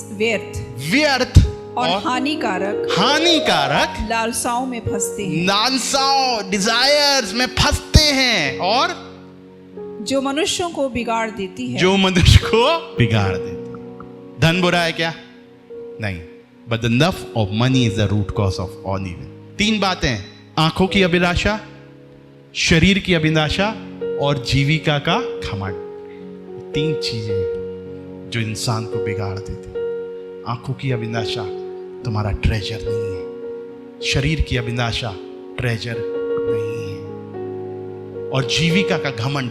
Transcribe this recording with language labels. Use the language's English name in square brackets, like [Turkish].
[Hindi] व्यर्थ और हानिकारक लालसाओं में फंसते हैं। लालसाओं, डिजायर्स में फंसते हैं, और जो मनुष्यों को बिगाड़ देती है। जो मनुष्य को बिगाड़ देती है। धन बुरा है क्या? नहीं, [English] but the love of money is the root cause of all evil. [Hindi] 3 बातें: आंखों की अभिलाषा, शरीर की अभिलाषा और जीविका का घमंड। 3 चीजें जो इंसान को बिगाड़ देती। आंखों की अभिलाषा तुम्हारा ट्रेजर नहीं है, शरीर की अभिलाषा ट्रेजर नहीं है, और जीविका का घमंड।